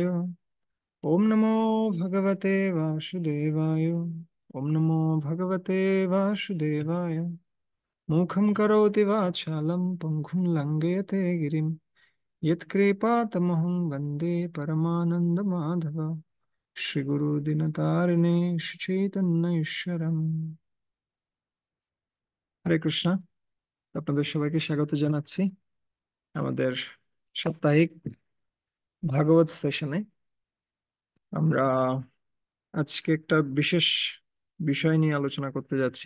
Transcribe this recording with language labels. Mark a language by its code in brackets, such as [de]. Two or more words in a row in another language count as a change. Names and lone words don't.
[sa] ओम नमो भगवते वासुदेवाय। ओम नमो भगवते वासुदेवाय। मुखं करोति वाचालं पङ्गुं लङ्घयते गिरिं यत्कृपातमहं वन्दे परमानन्दमाधव। শ্রীগুরুদিনতারিণে শ্রীচৈতন্য ঈশ্বরম। হরে কৃষ্ণ। [bn] আপনাদের সবাইকে স্বাগত জানাচ্ছি আমাদের সাপ্তাহিক ভাগবত সেশনে। আমরা আজকে একটা বিশেষ বিষয় নিয়ে আলোচনা করতে যাচ্ছি।